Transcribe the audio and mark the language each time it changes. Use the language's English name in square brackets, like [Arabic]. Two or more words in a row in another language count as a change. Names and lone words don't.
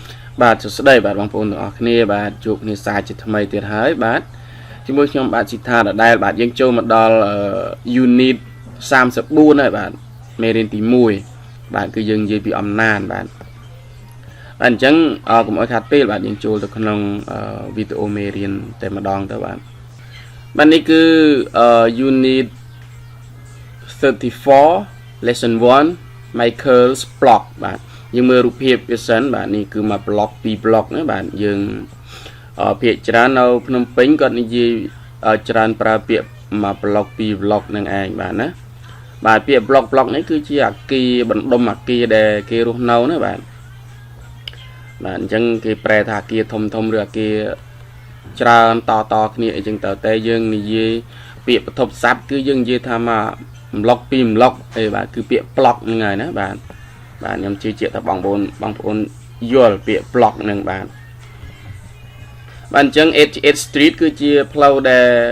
[Khmer] បាទសួស្តីបាទបងប្អូនទាំងអស់គ្នាបាទជួបគ្នាសាជាថ្មីទៀតហើយបាទជាមួយខ្ញុំបាទស៊ីថាដដែលបាទយើងចូលមកដល់ unit 34ហើយបាទមេរៀនទី1បាទគឺយើងនិយាយពីអំណាចបាទអញ្ចឹងកុំឲ្យខាត់ពេលបាទយើងចូលទៅក្នុងវីដេអូមេរៀនតែម្ដងទៅបាទនេះគឺ unit 34 [English] lesson 1 Michael's block [Khmer] បាទយើងមើលរូបភាពវាសិនបាទនេះគឺមក block 2 block ណាបាទយើងភាគច្រើននៅភ្នំពេញគាត់និ យាយច្រើនប្រើពាក្យមក block 2 block នឹងឯងបាទណាបាទពាក្យ block នេះគឺជាអគារបណ្ដុំ អគារដែលគេរស់នៅណាបាទអញ្ចឹងគេប្រែថាអគារធំឬអគារច្រើនតគ្នាអីចឹងទៅតែយើងនិយាយពាក្យបឋមស័ព្ទគឺយើងនិយាយថាមក block 2 block អីបាទគឺពាក្យ block ហ្នឹងហើយណាបាទខ្ញុំជឿជាក់ថាបងប្អូនយល់ពាក្យ block ហ្នឹងបាទអញ្ចឹង 88 Street គឺជាផ្លូវដែល